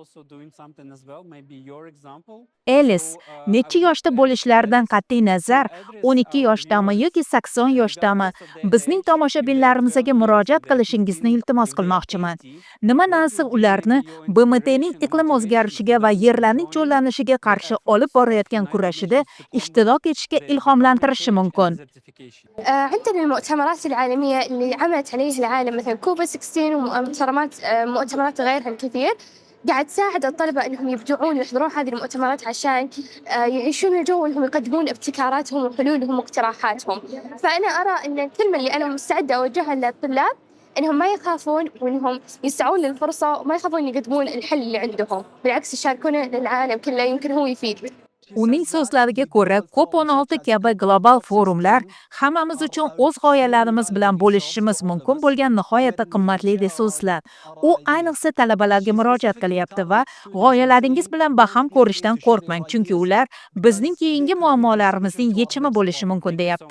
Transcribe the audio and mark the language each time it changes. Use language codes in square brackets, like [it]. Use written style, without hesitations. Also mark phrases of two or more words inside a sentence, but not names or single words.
[uz] Elis, necha yoshda bo'lishlaridan qat'iy nazar, 12 yoshdami yoki 80 yoshdami, bizning tomoshabinlarimizga murojaat qilishingizni iltimos qilmoqchiman. Nima narsa ularni BMTning iqlim o'zgarishiga va yerlarning cho'llanishiga qarshi olib borayotgan kurashida ishtirok etishga ilhomlantirishi mumkin. [ar] عندنا المؤتمرات العالمية اللي عملت عليها العالم مثل كوبا 16 ومؤتمرات غيرها الكثير قاعد تساعد الطلبة إنهم يبدعون ويحضرون هذه المؤتمرات عشان يعيشون الجو وإنهم يقدمون ابتكاراتهم وحلولهم واقتراحاتهم. فأنا أرى إن الكلمة اللي أنا مستعدة أوجهها للطلاب إنهم ما يخافون وإنهم يسعون للفرصة وما يخافون يقدمون الحل اللي عندهم، بالعكس يشاركونه للعالم كله، يمكن هو يفيد. [uz] Uning so'zlariga ko'ra, COP16 kabi global forumlar hammamiz uchun o'z g'oyalarimiz bilan bo'lishishimiz mumkin bo'lgan nihoyatda qimmatli resurslar. U ayniqsa talabalarga murojaat qilyapti va g'oyalaringiz bilan baham ko'rishdan qo'rqmang, chunki ular bizning keyingi muammolarimizning yechimi bo'lishi mumkin deyapti.